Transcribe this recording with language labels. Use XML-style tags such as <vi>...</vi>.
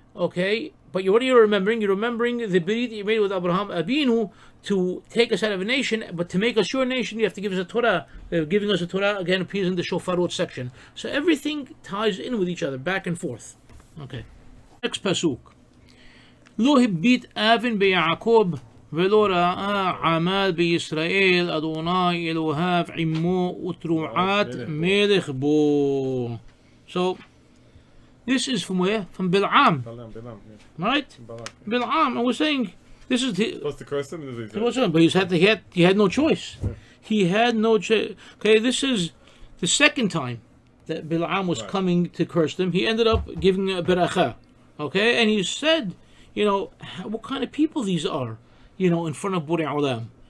<en>Okay, but what are you remembering? You're remembering the Berit that you made with Abraham Abinu to take us out of a nation. But to make us your nation, you have to give us a Torah. Giving us a Torah again appears in the Shofarot section. So everything ties in with each other, back and forth. Okay. Next pasuk. Lo hibbit avin beYaakov.</en> <he>ולא ראה עמל בישראל אדוני אלוהיו עמו ותרועת מלך בו. So</he> <en>This is from where? From Bil'am, Bilam, yeah. right? Balak. Bil'am, and we're saying this is Supposed to curse him? It wasn't, but he had no choice. He had no choice. Okay, this is the second time that Bil'am was coming to curse them. He ended up giving a beracha. Okay, and he said, what kind of people these are, in front of Borei Olam.</en>